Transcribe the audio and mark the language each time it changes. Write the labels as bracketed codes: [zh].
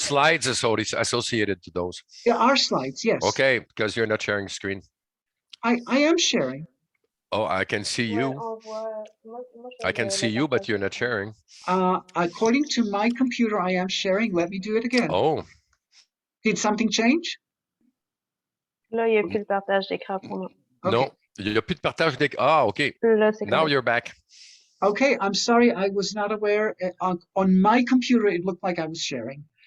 [en] slides associated to those. There are slides. Yes. Okay, because you're not sharing screen. I am sharing. Oh, I can see you. I can see you, but you're not sharing. According to my computer, I am sharing. Let me do it again. Oh. Did something change? [fr] Là, il n'y a plus de partage d'écran pour moi. [en] Okay. [fr] Non, il n'y a plus de partage d'écran. Ah, OK. Là, c'est [en] Now [fr] correct. [en] you're back. Okay, I'm sorry, I was not aware. On my computer, it looked like I was sharing.